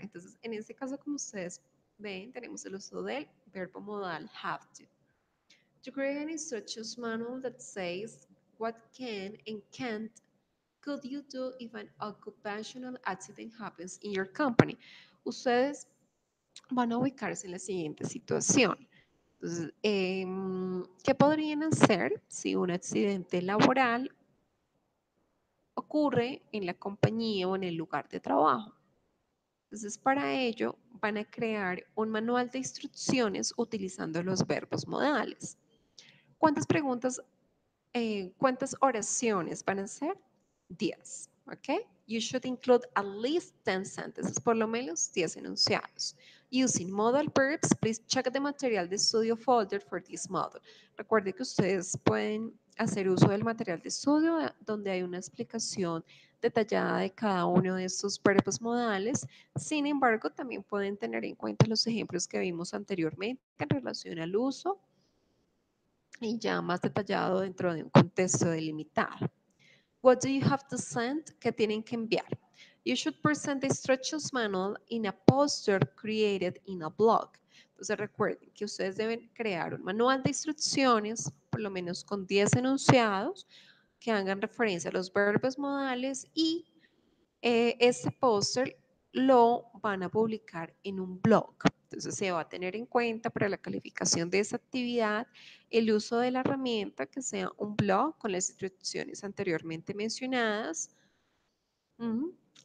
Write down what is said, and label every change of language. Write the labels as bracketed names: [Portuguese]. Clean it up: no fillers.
[Spanish] Entonces, en este caso, como ustedes ven, tenemos el uso del verbo modal have to. [English] To create an instructions manual that says what can and can't could you do if an occupational accident happens in your company. [Spanish] Ustedes van a ubicarse en la siguiente situación. Entonces, ¿qué podrían hacer si un accidente laboral ocurre en la compañía o en el lugar de trabajo? Entonces, para ello van a crear un manual de instrucciones utilizando los verbos modales. ¿Cuántas preguntas, cuántas oraciones van a ser? [English] 10, ¿ok? You should include at least 10 sentences, [Spanish] por lo menos 10 enunciados. [English] Using modal verbs, please check the [Spanish] material de estudio [English] folder for this model. [Spanish] Recuerde que ustedes pueden hacer uso del material de estudio donde hay una explicación detallada de cada uno de estos verbos modales. Sin embargo, también pueden tener en cuenta los ejemplos que vimos anteriormente en relación al uso y ya más detallado dentro de un contexto delimitado. [English] What do you have to send? [Spanish] ¿Qué tienen que enviar? [English] You should present the instructions manual in a poster created in a blog. [Spanish] Entonces recuerden que ustedes deben crear un manual de instrucciones, por lo menos con 10 enunciados, que hagan referencia a los verbos modales y este póster lo van a publicar en un blog. Entonces se va a tener en cuenta para la calificación de esa actividad el uso de la herramienta que sea un blog con las instrucciones anteriormente mencionadas. Ujú.